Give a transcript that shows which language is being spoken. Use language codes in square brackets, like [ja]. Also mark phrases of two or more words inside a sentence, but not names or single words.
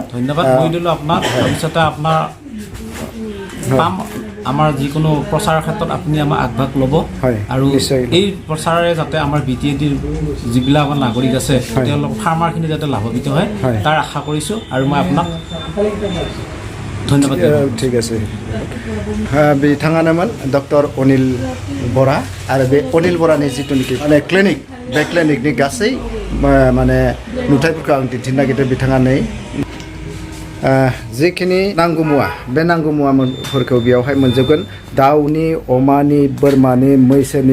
[as] মই দিলোঁ আপোনাক ভৱিষ্যতে আপোনাৰ আমাৰ যিকোনো প্ৰচাৰৰ ক্ষেত্ৰত আপুনি আমাক আগভাগ ল'ব আৰু এই প্ৰচাৰে যাতে আমাৰ BTED-ৰ যিবিলাক আমাৰ নাগৰিক আছে তেওঁলোক ফাৰ্মাৰখিনি যাতে লাভান্বিত হয় তাৰ আশা কৰিছোঁ আৰু মই আপোনাক ধন্যবাদ ঠিক আছে [brx] बिथाङानोमोन डक्टर अनिल बरा आरो बे अनिल बरानि जिथुनिखि माने क्लिनिक बे क्लिनिकनि गासै माने नुथायफोरखौ आं दिन्थिनो नागिरदों बिथाङा नै जिखिनि नांगौ मुवा बे नांगौ मुवाफोरखौ बेयावहाय मोनजोबगोन दाउनि अमानि बोरमानि मैसोनि